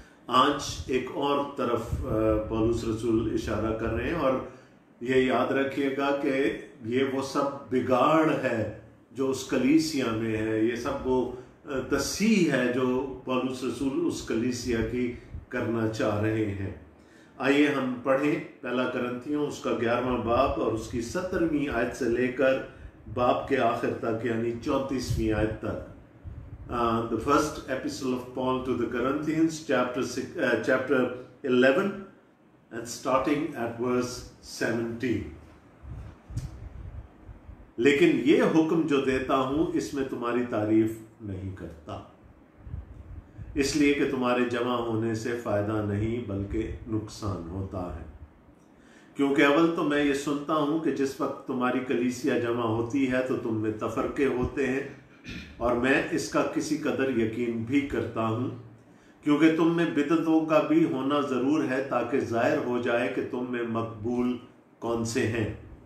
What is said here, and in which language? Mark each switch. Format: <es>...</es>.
<hi>आज एक और तरफ पौलुस रसूल इशारा कर रहे हैं, और ये याद रखिएगा कि ये वो सब बिगाड़ है जो उस कलीसिया में है, ये सब वो तस्सीह है जो पौलुस रसूल उस कलीसिया की करना चाह रहे हैं। आइए हम पढ़ें पहला करंथियों उसका 11वां बाब और उसकी 17वीं आयत से लेकर बाब के आखिर तक, यानी 34वीं आयत तक।</hi> <en>The first epistle of Paul to the Corinthians, chapter 11 and starting at verse 17।</en> <hi>लेकिन ये हुक्म जो देता हूं इसमें तुम्हारी तारीफ नहीं करता, इसलिए कि तुम्हारे जमा होने से फायदा नहीं बल्कि नुकसान होता है। क्योंकि अव्वल तो मैं ये सुनता हूं कि जिस वक्त तुम्हारी कलीसिया जमा होती है तो तुम में तफरके होते हैं, और मैं इसका किसी कदर यकीन भी करता हूं, क्योंकि तुम में बिदअतों का भी होना जरूर है, ताकि जाहिर हो जाए कि तुम में मकबूल कौन से हैं।</hi>